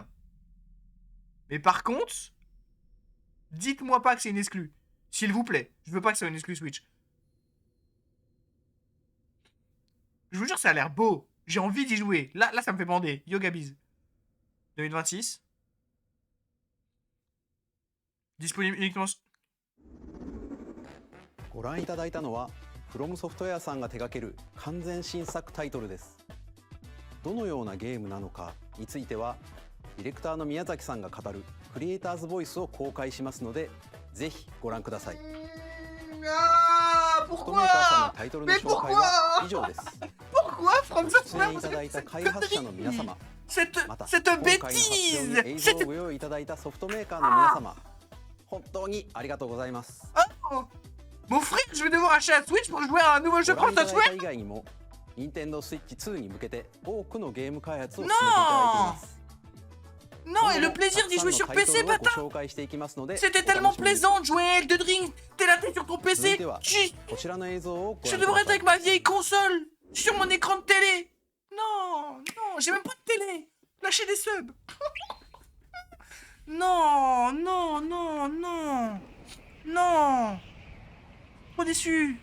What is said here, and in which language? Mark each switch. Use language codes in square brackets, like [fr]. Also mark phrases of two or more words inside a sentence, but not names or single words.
[fr] Mais par contre, dites-moi pas que c'est une exclue. S'il vous plaît. Je veux pas que ce soit une exclue Switch. Je vous jure, ça a l'air beau. J'ai envie d'y jouer. Là, ça me fait bander. Yoga Biz. 2026. Disponible uniquement. [ja] ご覧いただいたのは From Software さんが手掛ける完全新作タイトルです。どのようなゲームなのかについてはディレクターの宮崎さんが語るクリエイターズボイスを公開しますのでぜひご覧ください。 [fr] Ah, [ja] ソフトメーカーさんの [fr] pourquoi? [ja] タイトルの紹介は以上です。 [fr] Pourquoi From [ja] 出 [fr] Software? [ja] 演いただいた開発者の皆様、また [fr] Cette [ja] 今回の発表に [fr] bêtise! [ja] 映像をご用意いただいたソフトメーカーの皆様、本当にありがとうございます。 [fr] Oh, mon frère, je vais devoir acheter la Switch pour jouer à un nouveau jeu [ja] ご覧 [fr] From [ja] いただいた [fr] Software? [ja] 以外にも Nintendo Switch 2に向けて多くのゲーム開発を進めていただいています。 [fr] Non, et le plaisir d'y jouer sur PC, bâtard! [ja] ご紹介していきますので、 [fr] C'était [ja] お楽 [fr] tellement [ja] しみに。 [fr] plaisant de jouer Elden Ring! T'es là, t'es sur ton [ja] 続い [fr] PC! [ja] ては こちらの映像をご [fr] Je [ja] 覧く [fr] devrais [ja] だ [fr] être [ja] さ [fr] avec [ja] い。 [fr] ma vieille console! Sur mon écran de télé! Non, j'ai même pas de télé! Lâchez des subs! Non! Trop déçu!